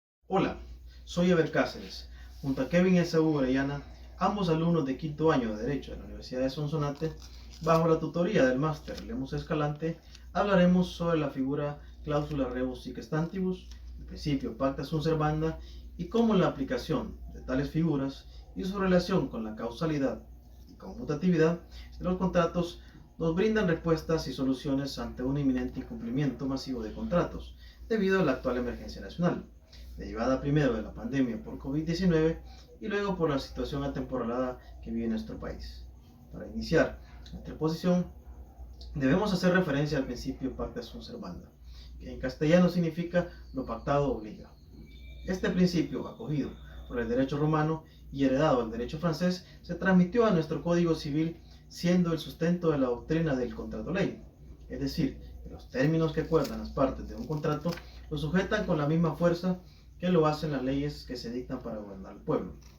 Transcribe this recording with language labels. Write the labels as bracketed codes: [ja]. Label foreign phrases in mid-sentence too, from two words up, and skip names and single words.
[es] Hola, soy Eber Cáceres, junto a Kevin S.U. Orellana, ambos alumnos de quinto año de Derecho de la Universidad de Sonsonate, bajo la tutoría del máster Lemus Escalante, hablaremos sobre la figura cláusula [la] rebus sic stantibus, [es] el principio [la] pacta sunt servanda [es] y cómo la aplicación de tales figuras y su relación con la causalidad y conmutatividad de los contratos nos brindan respuestas y soluciones ante un inminente incumplimiento masivo de contratos debido a la actual emergencia nacional, derivada primero de la pandemia por COVID-19 y luego por la situación atemporalada que vive nuestro país. Para iniciar nuestra exposición, debemos hacer referencia al principio [la] pacta sunt servanda, [es] que en castellano significa lo pactado obliga. Este principio, acogido por el derecho romano y heredado del derecho francés, se transmitió a nuestro Código Civil siendo el sustento de la doctrina del contrato ley, es decir, que los términos que acuerdan las partes de un contrato lo sujetan con la misma fuerza que lo hacen las leyes que se dictan para gobernar el pueblo.